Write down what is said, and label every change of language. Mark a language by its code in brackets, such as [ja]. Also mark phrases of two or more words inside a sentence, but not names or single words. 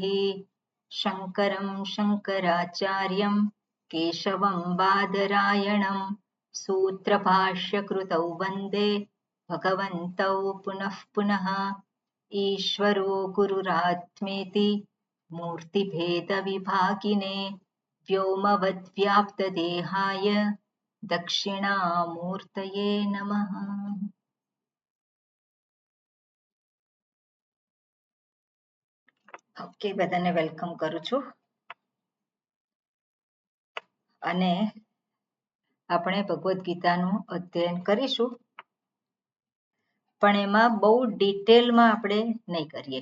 [sa] शङ्करं शङ्कराचार्यं केशवं बादरायणं सूत्रभाष्यकृतौ वन्दे भगवन्तौ पुनः पुनः। ईश्वरो गुरुरात्मेति मूर्तिभेदविभागिने व्योमवद्व्याप्तदेहाय दक्षिणामूर्तये नमः। [gu] ઓકે, બધાને વેલકમ કરું છું. અને આપણે ભગવદ્ ગીતાનું અધ્યયન કરીશું, પણ એમાં બહુ ડિટેલમાં આપણે નહીં કરીએ.